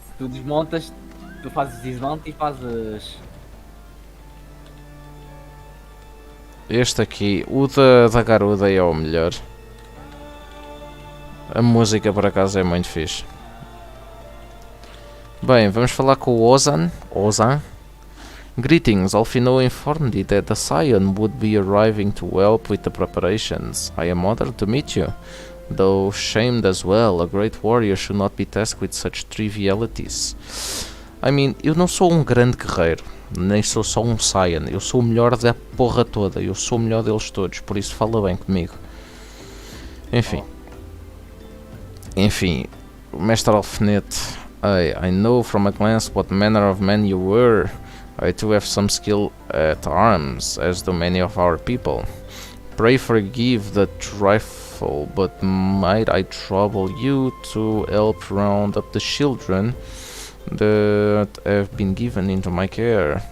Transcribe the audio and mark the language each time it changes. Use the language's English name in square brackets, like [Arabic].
[Portuguese] Tu desmontas, tu fazes desmonte e fazes... Este aqui, o da garuda é o melhor. A música por acaso é muito fixe. Bem, vamos falar com o Ozan. [English] Greetings, Alfino informed me that the Scion would be arriving to help with the preparations. I am honored to meet you. Though shamed as well, a great warrior should not be tasked with such trivialities. I mean, [Portuguese] eu não sou um grande guerreiro, nem sou só um Saiyan, eu sou o melhor da porra toda, eu sou o melhor deles todos, por isso fala bem comigo. Enfim, o mestre Alfinete, [English] I know from a glance what manner of man you were. I too have some skill at arms, as do many of our people. Pray forgive the trifle, but might I trouble you to help round up the children that have been given into my care?